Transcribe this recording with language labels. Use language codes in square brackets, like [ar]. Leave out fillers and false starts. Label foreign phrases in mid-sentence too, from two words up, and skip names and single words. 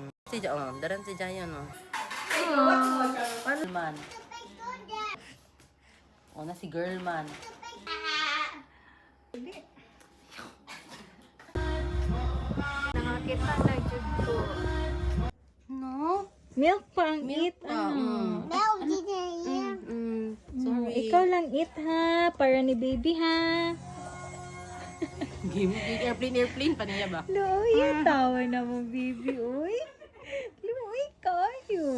[ceb] Daran si Jayan, oh. Girl man. O na si girl man. Nakakita na jud ko. No? Milk pa ang [en] Milk eat. [ceb] pa, Sorry. Ikaw lang eat ha, para ni baby ha. Game airplane pa niya ba? Luoy, tawa na mo baby, uy. Luoy kayo.